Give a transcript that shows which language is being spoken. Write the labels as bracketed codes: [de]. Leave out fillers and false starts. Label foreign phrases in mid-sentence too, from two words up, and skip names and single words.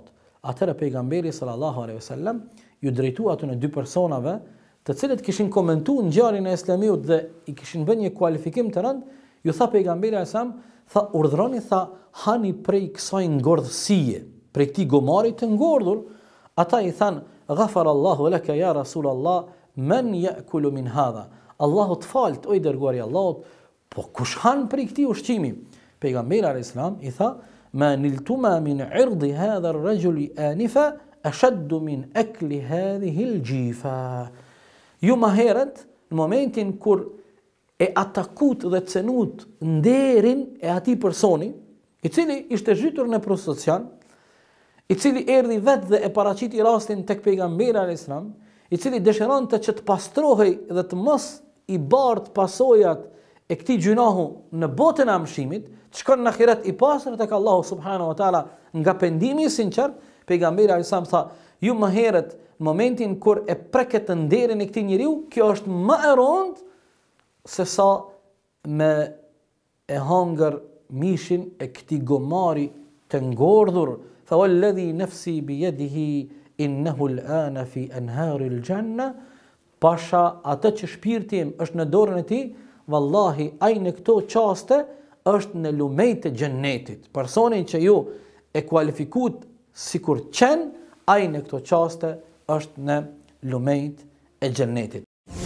[sq] Atëra pejgamberi [ar] صلى الله عليه وسلم [sq] ju drejtua ato në dy personave, të cilët kishin komentuar ngjarjen e Aslamiut dhe i kishin bërë një kualifikim të rënd, ju tha pejgamberi [ar] عليه السلام, [sq] tha: "Urdhroni, tha, hani prej kësaj ngordhësie, prej këtij gomari të ngordhur." [ar] Ata i thanë: "غفر الله لك يا رسول الله، من يأكل من هذا." [sq] Allahu të falt o i dërguari i Allahut, po kush han prej këtij ushqimi? Pejgamberi [ar] عليه السلام [sq] i tha: [ar] "ما نلتما من عرض هذا الرجل آنفا أشد من أكل هذه الجيفة." [sq] Ju më herët, në momentin kur e atakut dhe cenut nderin e atij personi, i cili ishte zhytur në prostitucion, i cili erdhi vetë dhe e paraqiti rastin tek pejgamberi [ar] عليه السلام, [sq] i cili dëshironte që të pastrohej dhe të mos i bart pasojat e këtij gjunahu në botën e amshimit, të shkon në ahiret i pastër tek Allahu [ar] سبحانه وتعالى [sq] nga pendimi i sinqert. Pejgamberi [ar] عليه السلام [sq] tha: "Ju më herët, në momentin kur e preket nderin e këtij njeriu, kjo është më e rëndë se sa me e hangër mishin e këtij gomari të ngordhur. [ar] فوالذي نفسي بيده إنه الآن في أنهار الجنة." [sq] pasha atë që shpirti im është në dorën e tij, vallahi ai në këto çaste është në lumejt e xhennetit. Personi që ju e kualifikut sikur qen, ai në këto çaste është në lumejt e xhennetit.